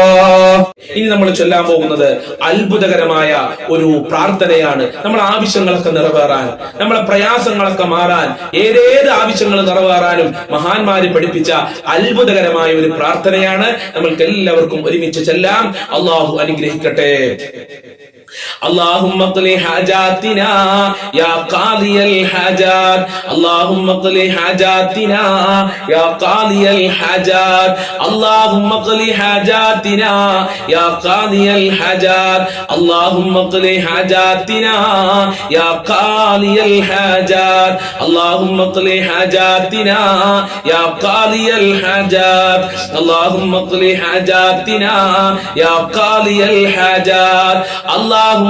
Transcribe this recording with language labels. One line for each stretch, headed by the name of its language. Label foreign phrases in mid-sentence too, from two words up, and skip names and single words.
Malayalam: ഇനി നമ്മൾ ചൊല്ലാൻ പോകുന്നത് അത്ഭുതകരമായ ഒരു പ്രാർത്ഥനയാണ്. നമ്മുടെ ആവശ്യങ്ങളൊക്കെ നിറവേറാൻ, നമ്മളെ പ്രയാസങ്ങളൊക്കെ മാറാൻ, ഏതേത് ആവശ്യങ്ങൾ നിറവേറാനും മഹാന്മാര് പഠിപ്പിച്ച അത്ഭുതകരമായ ഒരു പ്രാർത്ഥനയാണ്. നമ്മൾക്ക് എല്ലാവർക്കും ഒരുമിച്ച് ചെല്ലാം. അള്ളാഹു അനുഗ്രഹിക്കട്ടെ.
Arabic: اللهم اقض حاجاتنا يا قاضي الحاجات، اللهم اقض حاجاتنا يا قاضي الحاجات، اللهم اقض حاجاتنا يا قاضي الحاجات، اللهم اقض حاجاتنا يا قاضي الحاجات، اللهم اقض حاجاتنا يا قاضي الحاجات، اللهم اقض حاجاتنا يا قاضي الحاجات.